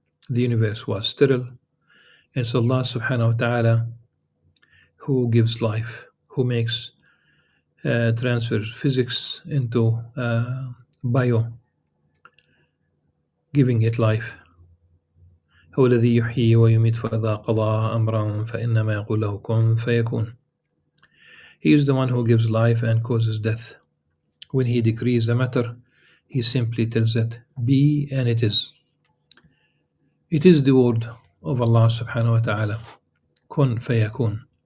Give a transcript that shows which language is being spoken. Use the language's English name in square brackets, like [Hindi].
[English] The universe was sterile. And it's Allah subhanahu wa ta'ala who gives life, who makes transfers physics into bio, giving it life. [Arabic] هو الذي يحيي ويميت فإذا قضى أمرا فإنما يقول له كن فيكون. [English] He is the one who gives life and causes death. When he decrees a matter, he simply tells it, be, and it is. It is the word of Allah subhanahu wa ta'ala, kun fayakun.